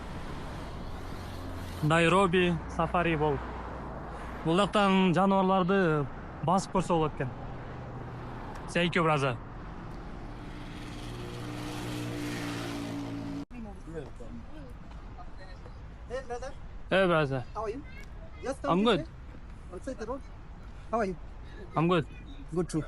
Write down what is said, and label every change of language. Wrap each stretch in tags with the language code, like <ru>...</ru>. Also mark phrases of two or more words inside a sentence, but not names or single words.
<ky>Найроби сафари болуп. Бул жактан жаныбарларды басып көрсө болот экен.</ky> <en>Thank you, brother. Hey brother, Hey brother, how are you? Just I'm this good. way, outside the road. How are you? I'm good. Good too.</en>